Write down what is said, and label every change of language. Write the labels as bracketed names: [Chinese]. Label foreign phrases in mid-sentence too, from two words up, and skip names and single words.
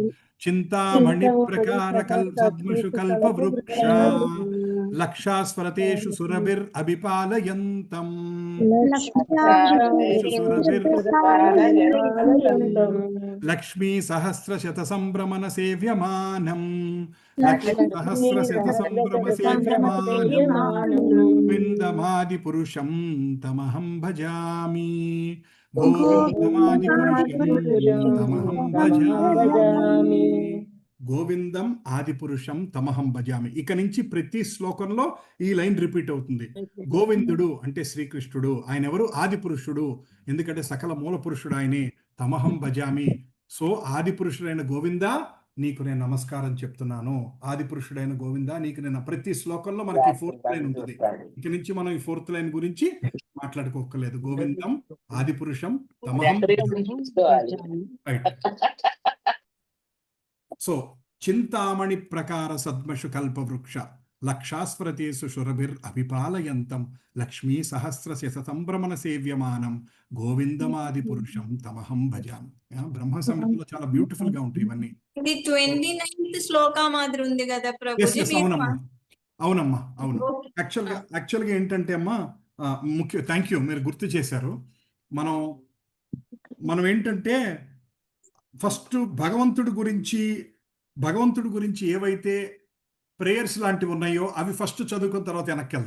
[Sanskrit] చింతామణి ప్రకార సద్మషు కల్ప వృక్ష లక్షాస్వరతేషు సురభిర్ అభిపాలయంతం. లక్ష్మీ సహస్ర శత సంభ్రమణ సేవ్యమానం. సహస్ర శత సంభ్రమ సేవ్యమానం విందమాది పురుషం తమహం భజామి. గోవిందమాది పురుషం తమహం భజామి. గోవిందం ఆదిపురుషం తమహం భజామి. [Telugu] ఇక నుంచి ప్రతి శ్లోకంలో ఈ లైన్ రిపీట్ అవుతుంది. గోవిందుడు అంటే శ్రీకృష్ణుడు, ఆయన ఎవరు? ఆదిపురుషుడు, ఎందుకంటే సకల మూల పురుషుడు ఆయనే. [Sanskrit] తమహం భజామి. [Telugu] సో ఆదిపురుషుడైన గోవిందా నీకు నేను నమస్కారం చెప్తున్నాను. ఆదిపురుషుడైన గోవిందా నీకు నేను. ప్రతి శ్లోకంలో మనకి 4th లైన్ ఉంటుంది. ఇక నుంచి మనం ఈ 4th లైన్ గురించి మాట్లాడుకోక్కర్లేదు. [Sanskrit] గోవిందం ఆదిపురుషం తమహం భజామి. రైట్. సో చింతామణి ప్రకార సద్మషు కల్పవృక్ష లక్షాస్ఫ్రతేసు శురభిర్ అభిపాలయంతం లక్ష్మీ సహస్ర శతసంభ్రమణ సేవ్యమానం గోవిందమాది పురుషం తమహం భజామి. [Telugu] బ్రహ్మ సంహితలో చాలా బ్యూటిఫుల్ గా ఉంటాయి ఇవన్నీ. ఇది 29th శ్లోక మాదిరి ఉంది కదా ప్రభుజీ. అవునమ్మా, అవునమ్మా, అవును. యాక్చువల్గా ఏంటంటే అమ్మా, ముఖ్య [English] thank you, [Telugu] మీరు గుర్తు చేశారు. మనం ఏంటంటే ఫస్ట్ భగవంతుడి గురించి ఏవైతే ప్రేయర్స్ లాంటివి ఉన్నాయో అవి ఫస్ట్ చదువుకున్న తర్వాత వెనక్కి వెళ్దాం.